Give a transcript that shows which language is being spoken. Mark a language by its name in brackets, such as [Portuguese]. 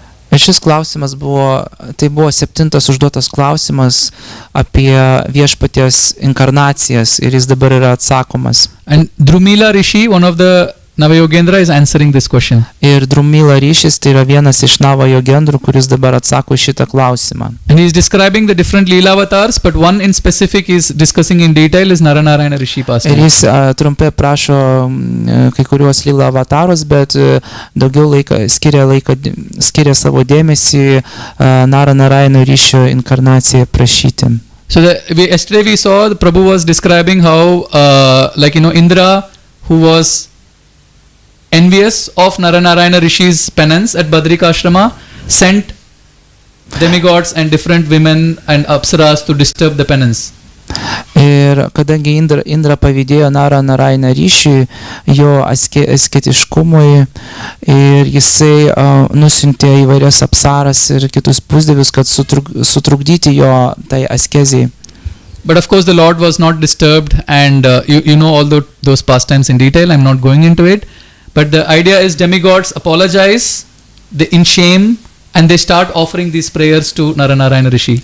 [Lithuanian] Ir šis klausimas buvo 7 užduotas klausimas apie viešpaties inkarnacijas ir jis dabar yra atsakomas. [English] And Drumila Rishi, one of the Navayogendra, is answering this question. [Lithuanian] Ir Drumila Ryšis tai yra vienas iš Navayogendrų, kuris dabar atsako šitą klausimą. [English] And he is describing the different Leela avatars, but one in specific is discussing in detail is Naranarayana Rishi [Lithuanian] Ir [English] pastime. [Lithuanian] jis trumpai aprašo kai kuriuos Leela avatarus, bet daugiau skiria savo dėmesį Naranarayana Ryšio inkarnaciją prašyti. [English] So yesterday we saw the Prabhu was describing how, Indra, who was envious of Naranarayana Rishi's penance at Badrika Ashrama, sent demigods and different women and apsaras to disturb the penance. [Lithuanian] Ir kadangi Indra pavydėjo Narayana ryšiui, jo asketiškumui, ir jisai nusiuntė įvairias apsaras ir kitus pusdievius, kad sutrukdyti jo tai askezijai. [English] But of course the Lord was not disturbed, and you know all those pastimes in detail. I'm not going into it. But the idea is demigods apologize in shame, and they start offering these prayers to Naranarayana Rishi.